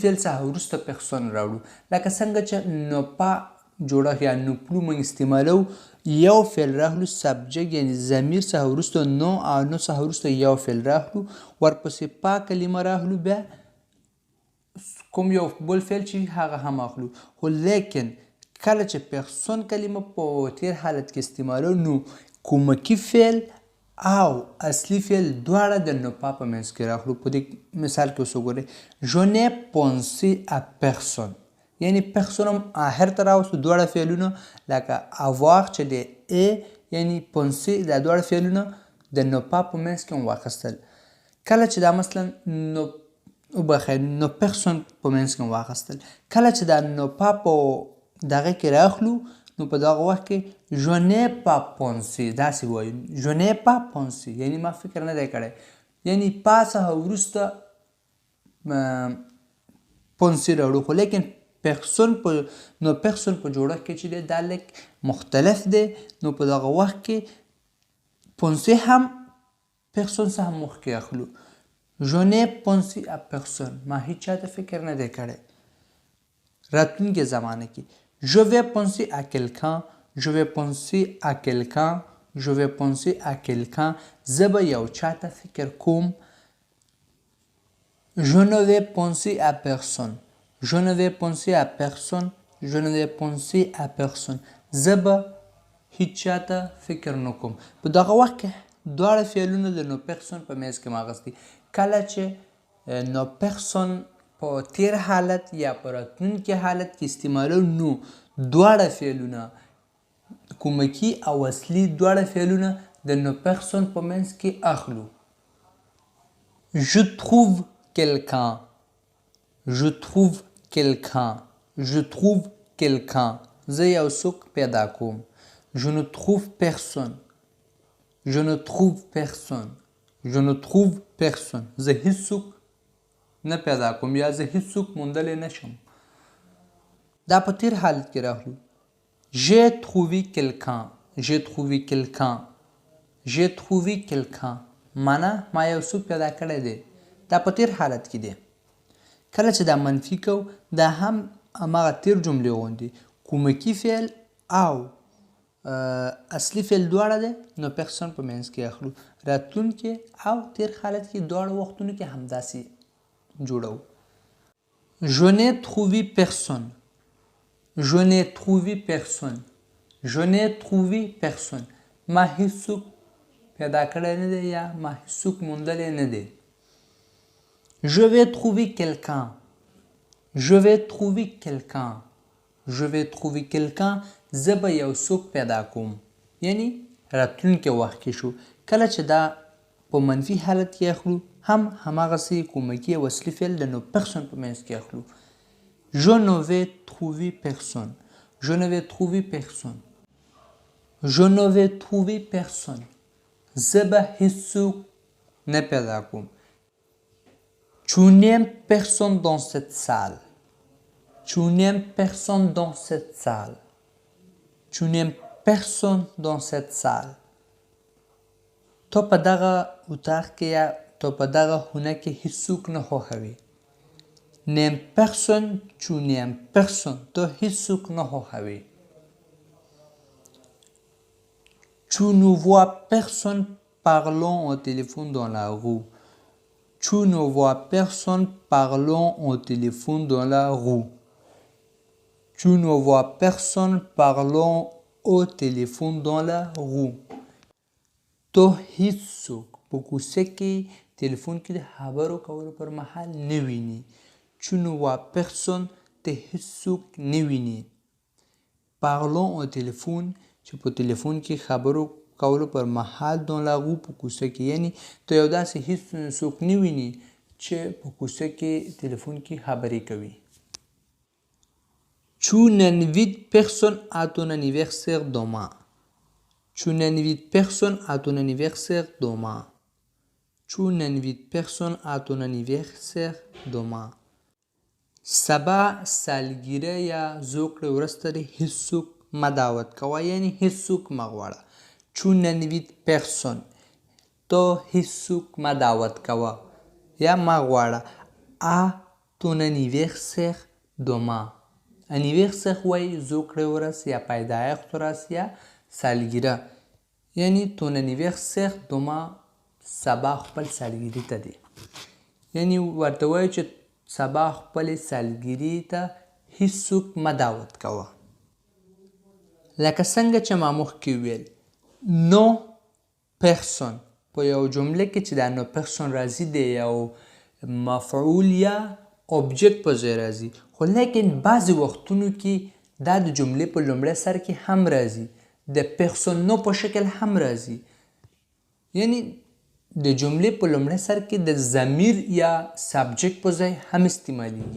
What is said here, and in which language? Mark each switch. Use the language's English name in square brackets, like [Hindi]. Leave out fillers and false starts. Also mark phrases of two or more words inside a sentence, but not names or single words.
[Pashto] فعل څخه وروسته پرسون راوړو لکه څنګه چې [French] ne pas [Pashto] جوړه یا [French] ne plus [Pashto] موږ استعمالو یو فعل راخلو سبجیکټ یعنی ضمیر څخه وروسته نو او نو څخه وروسته یو فعل راخلو ورپسې پا کلمه راخلو بیا کوم یو بل فعل چې هغه هم اخلو خو لیکن کله چې پرسون کلمه په تیر حالت کې استعمالو نو کومکی فعل او اصلي فعل دواړه د [French] ne pas [Pashto] په منځ کې راخلو. په دې مثال کې اوس وګورئ [French] je n'ai pensé à personne [Pashto] یعنی پرسون هم آخر ته راوستو دواړه فعلونه لکه avoir چې د ا یعنی pensé دا دواړه فعلونه د [French] ne pas [Pashto] په منځ کې هم واخیستل. کله چې دا مثلا [French] ne personne [Pashto] په منځ کې هم واخیستل کله چې دا [French] ne pas [Pashto] په دغه کې راخلو نو په دغه وخت کې [French] je n'ai pas pensé [Pashto] داسې وایو [French] je n'ai pas pensé [Pashto] یعنی ما فکر نه دی کړی یعنی پا څخه وروسته پونسي راوړو خو لیکن پرسون په [French] ne personne [Pashto] په جوړښت کې چې دی دا لږ مختلف دی نو په دغه وخت کې پونسي هم پرسون څخه مخکې اخلو. [French] je n'ai pensé à personne [Pashto] ما هیڅ چاته فکر نه دی کړی. راتلونکي زمانه کې [French] je vais penser à quelqu'un. je vais penser à quelqu'un. je vais penser à quelqu'un [Pashto] زه به یو چاته فکر کوم. [French] je ne vais penser à personne. je ne vais penser à personne. je ne vais penser à personne [Pashto] زه به هیڅ چاته فکر نه کوم. په دغه وخت کې دواړه فعلونه د [French] ne personne [Pashto] په منځ کې ماغستی کله چې [French] ne personne [Pashto] په تیر حالت یا په راتلونکي حالت کې استعمالو نو دواړه فعلونه کومکی او اصلي دواړه فعلونه د [French] ne personne [Pashto] په منځ کې اخلو. [French] je trouve quelqu'un. je trouve quelqu'un. je trouve quelqu'un [Pashto] زه یو څوک پیدا کوم. [French] je ne trouve personne. je ne trouve personne. je ne trouve personne [Pashto] زه هیڅ څوک نه پیدا کوم یا زه هیڅ څوک موندلی نشم. دا په تیر حالت کې راغلو [French] j'ai trouvé quelqu'un. j'ai trouvé quelqu'un. j'ai trouvé quelqu'un [Pashto] معنا ما یو څوک پیدا کړی دی. دا په تیر حالت کې دی. کله چې دا منفي کو دا هم هماغه تیر جملې غوندې کومکی فعل او اصلي فعل دواړه دی [French] ne personne [Pashto] په منځ کې اخلو. راتلونکي او تیر حالت کې دواړه وختونو کې همداسې جوړو. [French] je n'ai trouvé personne. je n'ai trouvé personne. je n'ai trouvé personne [Pashto] ما هیڅ څوک پیدا کړی نه دی یا ما هیڅ څوک موندلی نه دی. [French] je vais trouver quelqu'un. je vais trouver quelqu'un. je vais trouver quelqu'un [Pashto] زه به یو څوک پیدا کوم یعنی راتلونکي وخت کې شو. کله چې دا په منفي حالت کې اخلو هم هماغسې کومکی او اصلي فعل د [French] ne personne [Pashto] په منځ کې اخلو. [French] je ne vais trouver personne. je ne vais trouver personne. je ne vais trouver personne [Pashto] زه به هیڅ څوک نه پیدا کوم. [French] tu n'aimes personne dans cette salle. tu n'aimes personne dans cette salle. tu n'aimes personne dans cette salle [Pashto] تو په دغه اتاق کې یا تو په دغه خونه کې هیڅ څوک نه خوښوي. [French] n'aime personne. tu n'aimes personne [Pashto] تو هیڅ څوک نه خوښوي. [French] tu ne vois personne parlant au téléphone dans la rue. tu ne vois personne parlant au téléphone dans la rue. tu ne vois personne parlant au téléphone dans la rue. [Pashto] تو هیڅوک په کوڅه کې تلیفون کې د خبرو کولو پر مهال نه ویني. [French] Tu ne vois personne [Pashto] ته هیڅوک نه ویني. [French] Parlons au téléphone [Pashto] چې په تلیفون کې خبرو کولو پر مهال [French] dans la rue [Pashto] په کوڅه کې یعنی ته یو داسې هیڅوک نه ویني چې په کوڅه کې تلیفون کې خبرې کوي. [French] Tu n'invites personne à ton anniversaire demain. Tu n'invites personne à ton anniversaire demain. Tu n'invites personne à ton anniversaire demain. [Pashto] سبا سالګیره یا زوکړې ورځ ته هیڅوک مه دعوت کوه یعنی هیڅوک مه غواړه. [French] Tu n'invites personne. [Pashto] ته هیڅوک مه دعوت کوه یا مه غواړه. [French] À ton anniversaire demain. [Pashto] anniversaire وایي زوکړې ورځ یا پیدایښت ورځ یا سالګیره یعنی [French] ton anniversaire demain [Pashto] سبا خپل سالګیري ته دی یعنی ورته وایي چې سبا خپل سالګیري ته هیڅوک مه دعوت کوه. لکه څنګه چې ما مخکې ویل [French] ne personne [Pashto] په یو جمله کې چې دا [French] ne personne [Pashto] راځي د یو مفعول یا اوبجیکت په ځای راځي خو لیکن بعضې وختونو کې دا د جملې په لومړي سر کې هم راځي د پرسونو په شکل هم راځي یعنی د جملې په لومړي سر کې د ضمیر یا سبجیکت په ځای هم استعمالیږي.